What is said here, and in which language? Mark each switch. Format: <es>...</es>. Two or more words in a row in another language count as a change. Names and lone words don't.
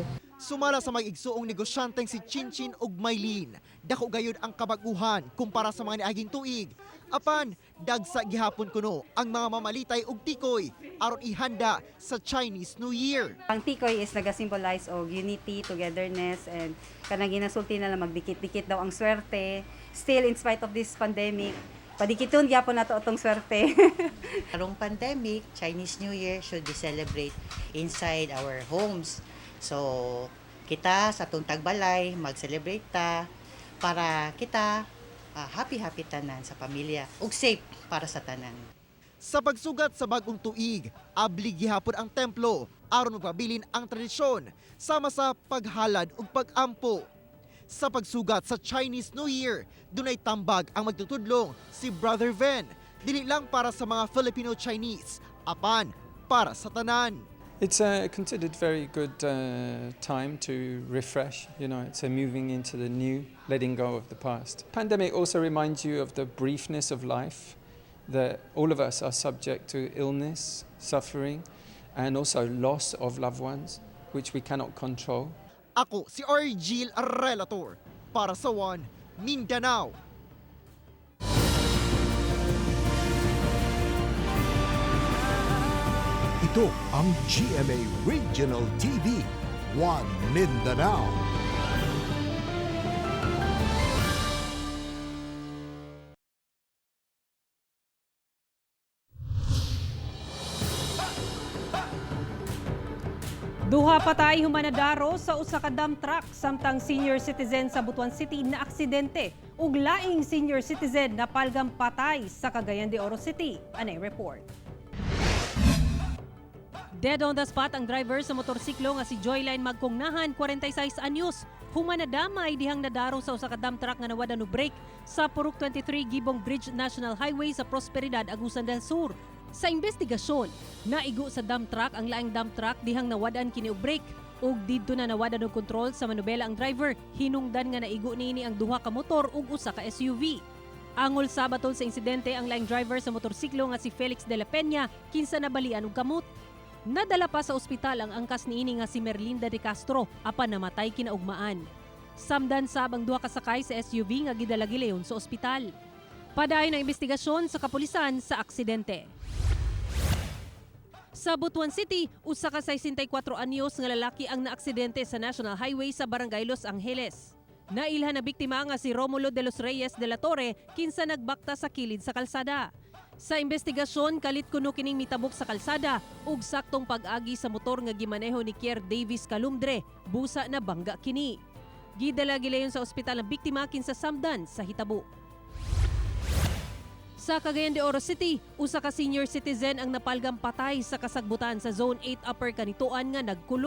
<ceb>Sumala sa mag-igsuong negosyanteng si Chinchin ug Maylin, dako gayud ang kabaguhan kumpara sa mga niaging tuig. Apan, dagsa gihapon kuno ang mga mamalitay ug tikoy aron ihanda sa Chinese New Year. Ang tikoy is naga-symbolize og</ceb> <en>unity, togetherness, and</en> <ceb>kanang ginasulti na lang magdikit-dikit daw ang swerte.</ceb> <en>still in spite of this pandemic,</en> <ceb>padikiton gyapon nato atong swerte.</ceb> <en>Karong pandemic, Chinese New Year should be celebrate inside our homes.</en> <ceb>So, kita sa atong tagbalay, mag-celebrate ta para kita happy-happy tanan sa pamilya ug safe para sa tanan. Sa pagsugat sa bagong tuig, abli gihapon ang templo aron magpabilin ang tradisyon sama sa paghalad ug pag-ampo. Sa pagsugat sa Chinese New Year, dunay tambag ang magtutudlong si Brother Ven, dili lang para sa mga Filipino-Chinese, apan para sa tanan.</ceb> <en>It's considered very good time to refresh. You know, it's moving into the new, letting go of the past. Pandemic also reminds you of the briefness of life, that all of us are subject to illness, suffering, and also loss of loved ones, which we cannot control.</en> <ceb>Ako si Argil Relator para sa One Mindanao.</ceb> <tl>Ito ang GMA Regional TV, One Mindanao.</tl> <ceb>Duha patay humanadaro sa usa ka dump truck samtang</ceb> <en>senior citizen</en> <ceb>sa Butuan City na aksidente ug laing</ceb> <en>senior citizen</en> <ceb>na palgang patay sa Cagayan de Oro City. Anay report.</ceb> <en>Dead on the spot</en> <ceb>ang driver sa motorsiklo nga si Joyline Magkongnahan, 46 anyos. Humanadamay dihang nadaro sa usa ka dump truck nga nawada no brake sa Purok 23 Gibong Bridge National Highway sa Prosperidad, Agusan del Sur. Sa investigasyon, naigo sa dump truck ang laing dump truck dihang nawadaan kini og brake ug didto na nawadan og kontrol sa manubela ang driver. Hinungdan nga naigo niini ang duha ka motor ug usa ka SUV. Angol sa batol sa insidente ang laing driver sa motorsiklo nga si Felix de la Peña, kinsa nabalian og kamot. Nadala pa sa ospital ang angkas niini nga si Merlinda de Castro apan namatay kinaugmaan. Samdan sab ang duha ka sakay sa SUV nga gidala gileon sa ospital. Padayon ang investigasyon sa kapulisan sa aksidente. Sa Butuan City, usa ka 64 anyos nga lalaki ang naaksidente sa National Highway sa Barangay Los Angeles. Nailhan na biktima nga si Romulo de los Reyes de la Torre, kinsa nagbakta sa kilid sa kalsada. Sa investigasyon, kalit kuno kining mitabok sa kalsada ug saktong pag-agi sa motor nga gimaneho ni Kier Davis Calumdre, busa na bangga kini. Gidala gilayon sa ospital ang biktima kinsa samdan sa hitabo. Sa Cagayan de Oro City, usa ka</ceb> <en>senior citizen</en> <ceb>ang napalgang patay sa kasagbutan sa Zone 8 Upper Kanituan nga nagkulob.</ceb>